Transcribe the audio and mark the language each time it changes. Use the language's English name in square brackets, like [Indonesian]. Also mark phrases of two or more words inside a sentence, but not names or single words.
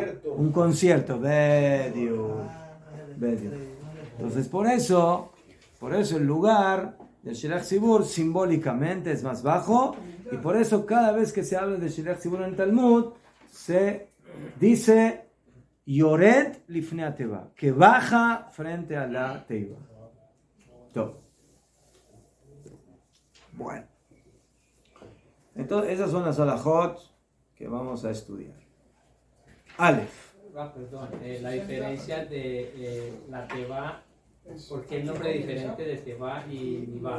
[Spanish] Un concierto. Bediu. Entonces por eso el lugar del [Hebrew] שליח ציבור [Spanish] simbólicamente es más bajo, y por eso cada vez que se habla de [Hebrew] שליח ציבור [Spanish] en el Talmud se dice [Hebrew] יורד לפני התיבה, [Spanish] que baja frente a la teiva. Bueno, entonces esas son las halajot que vamos a estudiar. Aleph. Perdón, la diferencia de la Teba, ¿por qué el nombre diferente de Teba y Niva?